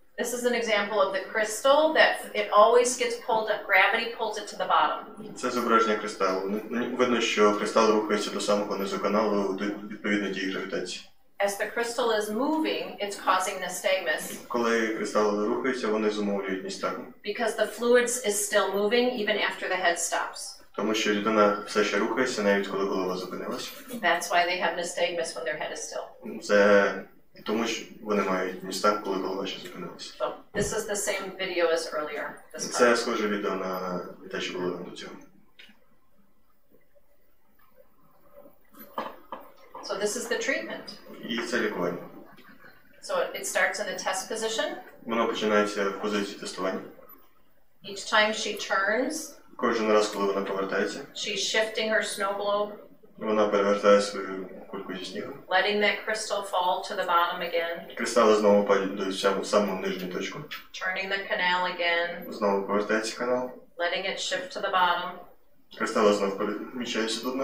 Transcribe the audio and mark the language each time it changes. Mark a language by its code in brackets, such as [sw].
[en] This is an example of the crystal that it always gets pulled up. Gravity pulls it to the bottom. [uk] Це зображення кристалу. Видно, що кристал рухається до самого низу каналу відповідно дії гравітації. [en] As the crystal is moving, it's causing nystagmus. [uk] Коли кристали рухаються, вони зумовлюють ністагму. [en] Because the fluids is still moving even after the head stops. [uk] Тому що рідина все ще рухається, навіть коли голова зупинилась. [en] That's why they have nystagmus when their head is still. [uk] Це тому, що вони мають ністагм, коли голова ще зупинилася. [en] So this is the same video as earlier. [uk] Це схоже відео на те, що було до цього. [en] So this is the treatment. [uk] І це лікування. [en] So it starts in the test position. [uk] Воно починається в позиції тестування. [en] Each time she turns, [uk] Кожен раз, коли вона повертається, [en] she's shifting her snow globe, [uk] вона перевертає свою кульку зі снігу. [en] letting that crystal fall to the bottom again, [uk] Кристали знову падають до саму нижню точку. [en] turning the canal again, [uk] Знову повертається канал. [en] letting it shift to the bottom. [uk] Кристали знову переміщаються до дна.